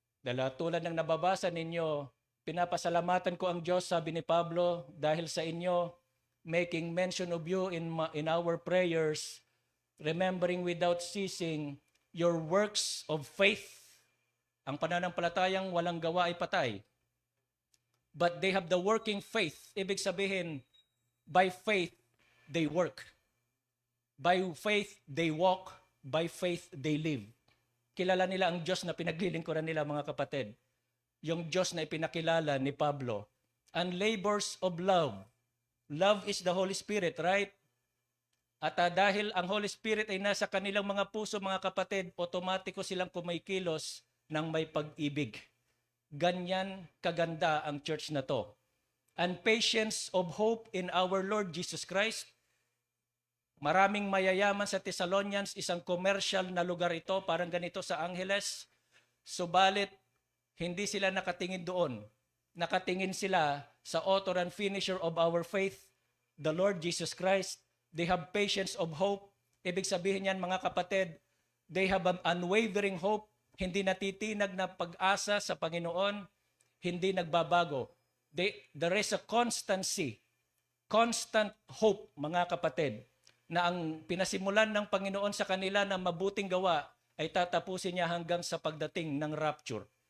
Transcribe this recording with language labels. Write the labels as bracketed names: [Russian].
[Filipino] Dahil tulad ng nababasa ninyo, pinapasalamatan ko ang Diyos, sabi ni Pablo, dahil sa inyo, [English] making mention of you in our prayers, remembering without ceasing your works of faith. [Filipino] Ang pananampalatayang walang gawa ay patay. [English] But they have the working faith. [Filipino] Ibig sabihin, [English] by faith, they work. By faith, they walk. By faith, they live. [Filipino] Kilala nila ang Diyos na pinaglilingkuran nila, mga kapatid. Yung Diyos na ipinakilala ni Pablo. [English] And labors of love. Love is the Holy Spirit, right? [Filipino] At dahil ang Holy Spirit ay nasa kanilang mga puso, mga kapatid, otomatiko silang kumikilos ng may pag-ibig. Ganyan kaganda ang church na to. [English] And patience of hope in our Lord Jesus Christ. [Filipino] Maraming mayayaman sa Thessalonians, isang commercial na lugar ito, parang ganito sa Angeles. Subalit, hindi sila nakatingin doon. Nakatingin sila sa [English] author and finisher of our faith, the Lord Jesus Christ. They have patience of hope. [Filipino] Ibig sabihin yan, mga kapatid, [English] they have an unwavering hope. [Filipino] Hindi natitinag na pag-asa sa Panginoon, hindi nagbabago. [English] There is a constancy, constant hope, [Filipino] mga kapatid, na ang pinasimulan ng Panginoon sa kanila na mabuting gawa ay tatapusin niya hanggang sa pagdating ng rapture.